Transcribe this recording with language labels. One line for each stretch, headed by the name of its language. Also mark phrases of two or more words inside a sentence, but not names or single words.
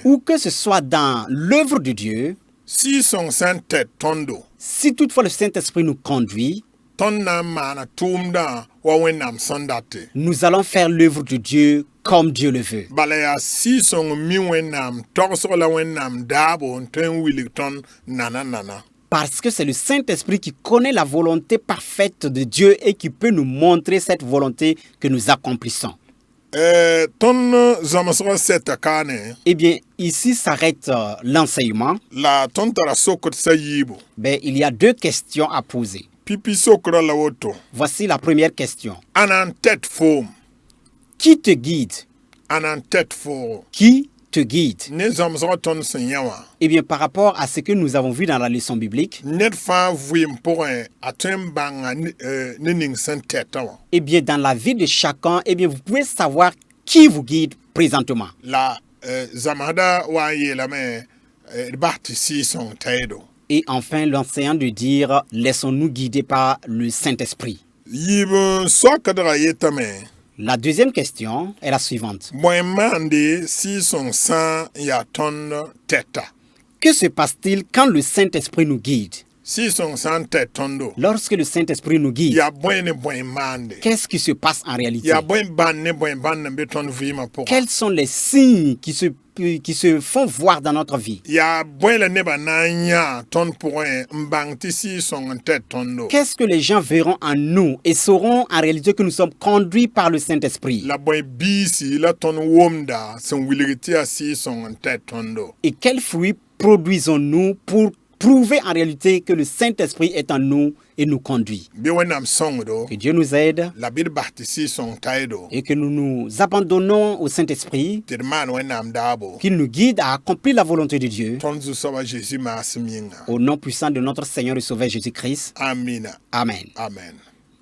French: ou que ce soit dans l'œuvre de Dieu,
Mossi: Sɩɩsõng sã n tɛd tõndo.
French: si toutefois le Saint-Esprit nous conduit,
Mossi: Tõnd na n maana tʋʋmdã wa Wẽnnaam sẽn date.
French: nous allons faire l'œuvre de Dieu comme Dieu le veut.
Mossi: Bala yaa sɩɩsõng mi Wẽnnaam togsg la Wẽnnaam daabo n tõe n wilg tõnd nana.
French: Parce que c'est le Saint-Esprit qui connaît la volonté parfaite de Dieu et qui peut nous montrer cette volonté que nous accomplissons.
Mossi: Tõnd zãmsgã sɛta kaane
French: Eh bien, ici s'arrête l'enseignement.
Mossi: la tõnd tara sokd sa yiibu.
French: Ben, il y a deux questions à poser.
Mossi: Pipi sokraã la woto.
French: Voici la première question.
Mossi: A na n tɛd foom.
French: Qui te guide?
Mossi: A na n tɛd foogo.
French: Qui te guide?
Mossi: Ne zãmsgã tõnd sẽn yã wã.
French: Eh bien, par rapport à ce que nous avons vu dans la leçon biblique,
Mossi: Ned fãa vɩɩm pʋgẽ a tõe n bãnga ne ning sẽn tɛta wã.
French: eh bien, dans la vie de chacun, eh bien, vous pouvez savoir qui vous guide présentement.
Mossi: La zãmsda wa n yeelame d bas tɩ sɩɩsõng tɛɛdo.
French: Et enfin, l'enseignant de dire, laissons-nous guider par le Saint-Esprit.
Mossi: Yiib n soakdga yetame
French: La deuxième question est la suivante.
Mossi: Bõe maande sɩɩsõng-sã n yaa tõnd tɛta.
French: Que se passe-t-il quand le Saint-Esprit nous guide?
Mossi: Sɩɩsõng-sã n tɛt tõndo.
French: Lorsque le Saint-Esprit nous guide,
Mossi: Yaa bõe ne bõe maande.
French: qu'est-ce qui se passe en réalité?
Mossi: Yaa bõe bãnd ne bõe bãnd n be tõnd vɩɩmã pʋga.
French: Quels sont les signes qui se font voir dans notre vie?
Mossi: Yaa bõe la nebã na n yã tõnd pʋgẽ n bãng tɩ sɩɩsõng n tɛt tõndo.
French: Qu'est-ce que les gens verront en nous et sauront en réalité que nous sommes conduits par le Saint-Esprit?
Mossi: La bõe biisi la tõnd wʋmda sẽn wilg tɩ yaa sɩɩsõng n tɛt tõndo.
French: Et quels fruits produisons-nous pour prouver en réalité que le Saint-Esprit est en nous et nous conduit?
Mossi: Bɩ Wẽnnaam sõngdo,
French: Que Dieu nous aide
Mossi: la bɩ d bas tɩ sɩɩsõng taɩdo,
French: et que nous nous abandonnons au Saint-Esprit,
Mossi: tɩ d maan Wẽnnaam daabo.
French: qu'il nous guide à accomplir la volonté de Dieu.
Mossi: Tõnd Zu-soabã Jésus maasem yĩnga.
French: Au nom puissant de notre Seigneur et Sauveur Jésus-Christ.
Mossi: Amina.
French: Amen. Amen.